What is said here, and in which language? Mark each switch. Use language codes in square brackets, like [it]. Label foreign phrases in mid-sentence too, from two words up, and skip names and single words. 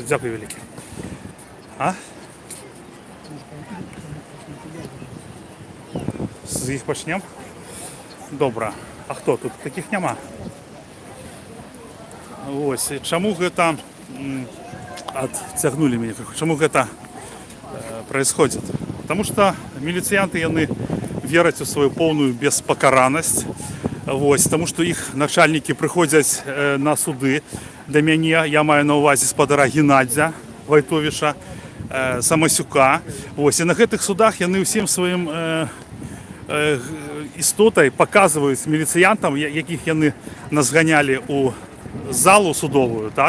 [be] Дзякуй вялікі. З іх пачнем? Добра. А хто тут? Такіх няма. Вось, чаму гэта адцягнулі мяне? Чаму гэта [ru] происходит? Потому что [be] міліцыянты, яны вераць у сваю поўную беспакаранасць. Вось, тому што іх начальнікі прыходзяць на суды да мяне. Я маю на ўвазе спадара Геннадзя Вайтовіша, Самасюка. Вось, і на гэтых судах яны ўсім сваім істотай паказваюць міліцыянтам, якіх яны назганялі ў залу судовую, так?